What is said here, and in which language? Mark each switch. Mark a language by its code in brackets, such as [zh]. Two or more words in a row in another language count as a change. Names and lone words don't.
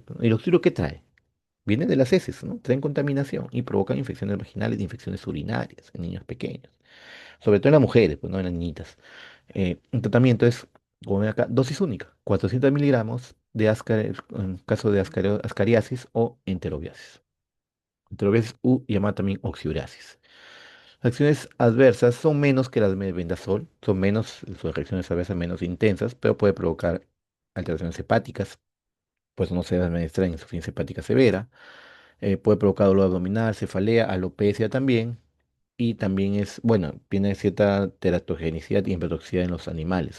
[es] ¿El oxiuro qué trae? Viene de las heces, ¿no? Traen contaminación y provocan infecciones vaginales y infecciones urinarias en niños pequeños. Sobre todo en las mujeres, pues no en las niñitas. Un tratamiento es, como ven acá, dosis única, 400 miligramos de en caso de ascariasis o enterobiasis. Enterobiasis U llamada también oxiurasis. Las acciones adversas son menos que las de Bendazol, son menos, sus reacciones adversas menos intensas, pero puede provocar alteraciones hepáticas, pues no se debe administrar en insuficiencia hepática severa, puede provocar dolor abdominal, cefalea, alopecia también, y también es, bueno, tiene cierta teratogenicidad y hepatotoxicidad en los animales.